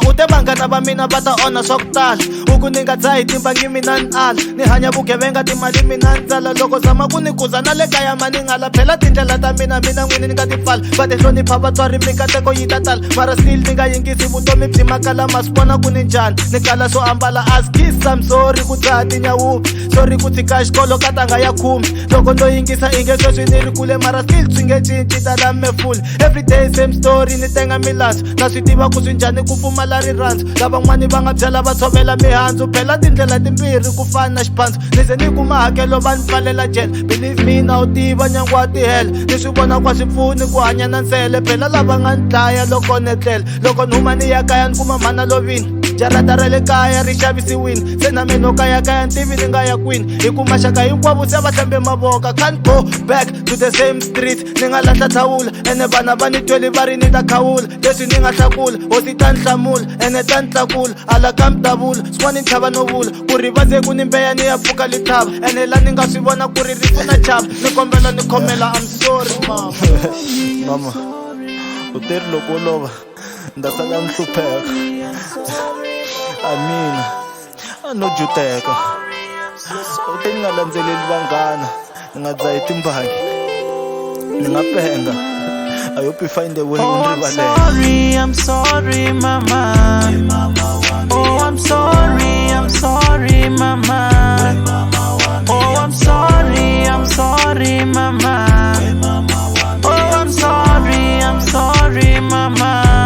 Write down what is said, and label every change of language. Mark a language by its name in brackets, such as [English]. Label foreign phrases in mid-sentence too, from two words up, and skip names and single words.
[Tsonga] U te vanghana va mina va ta onha swa ku tala, u ku ni nga dzahi timbangi mina ni ala. Ni hanya vugevenga timali mina ni tsala, loko zama ku ni kuza na le kaya mani nghala. Phela tindlela ta mina n'wini ni nga ti pfala, va ti hlonipha vatswari mikateko yi ta tala. Mara still ni nga yingisi vutomi byi makala, ma swi vona ku ni njhani ni kala swo ambala. [English] As kiss I'm sorry [Tsonga] ku dzaha tinyawuvi, sorry ku tshika xikolo ka tanga ya khume. Loko no yingisa inge sweswi ni ri kule, mara still swi nge cinci tala me full. [English] Everyday same story [Tsonga] ni tenga milandzu, na swi tiva ku swi njhani ku pfumala rirhandzu. Lavan'wani va nga byala va tshovela mihandzu, phela tindlela timbirhi ku fana na xiphandzu. Ni ze ni kuma hakelo va ni pfalela jele, [English] believe me [Tsonga] na wu tiva nyangu wa tihele. Ni swi vona kwa swi pfuni ku hanya na nsele, phela lava nga ni dlaya loko ni tlela. Loko ni huma ni ya kaya ni kuma mhana lovini, jarata ra le kaya ri xavisiwini. Se na mina kaya ntivi ni nga ya kwini, hi ku maxaka hinkwavo se va hlambe mavoka. [English] Can't go back to the same street, [Tsonga] ni nga lahla thawula ene vana va ni twele va ri ni ta khawula. Leswi ni nga hlakula hosi ta ni hlamula, ene ta ni tlakula ala ka mi davula. Swin'wana ni tlhava no vula ku ri va ze ku ni mbeya ni ya pfuka lithava, ene la ni nga swi vona ku ri rifu na chava. Ni kombela ni khomela [English] I'm sorry mama. [Tsonga] Mama u te ri loko u lova nda sala ni hlupheka, amina a no juteka. U te ni nga landzeleli vanghana, ni nga dzahi timbangi, ni nga penga. [English] I hope you find a way. Oh, I'm sorry, mama. Oh, I'm sorry, mama. Oh, I'm sorry, mama. Oh, I'm sorry, mama.